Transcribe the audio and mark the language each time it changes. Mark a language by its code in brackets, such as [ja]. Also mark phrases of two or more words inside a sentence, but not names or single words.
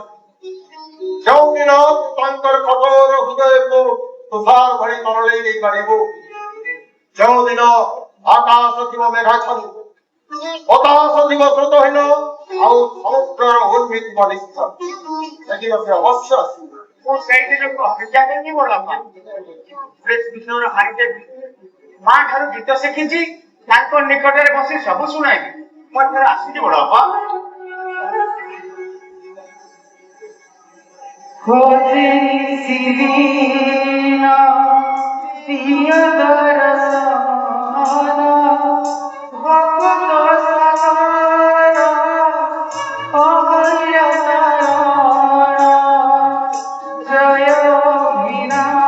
[or] ଯେଉଁଦିନ ତାଙ୍କର କଠୋର ହୃଦୟକୁ ତୁଷାର ଭଳି ତରଳେଇ ଦେଇପାରିବୁ, ଯେଉଁଦିନ ଆକାଶ ଥିବ ମେଘାଚ୍ଛନ୍ନ, ହତାଶ ଥିବ ସ୍ରୋତହୀନ, ଆଉ ସମୁଦ୍ରର ଉର୍ମି ଥିବ ନିଶ୍ଚୟ, ସେଦିନ ସେ ଅବଶ୍ୟ ଆସିବ। ମୁଁ ସେଇଦିନକୁ ଅପେକ୍ଷା କରିବି ବଡ଼ବାପା। ସୁନ୍ଦର ହାରିଟେ ମା ଠାରୁ ଗୀତ ଶିଖିଛି, ତାଙ୍କ ନିକଟରେ ବସି ସବୁ ଶୁଣାଇବି। ମୁଁ ଏଥର ଆସିଛି ବଡ଼ବାପା। [bn] খোঁজে নিশিদিন প্রিয় দর্শন ভক্ত সাগর অভয় চরণ জয় মীরা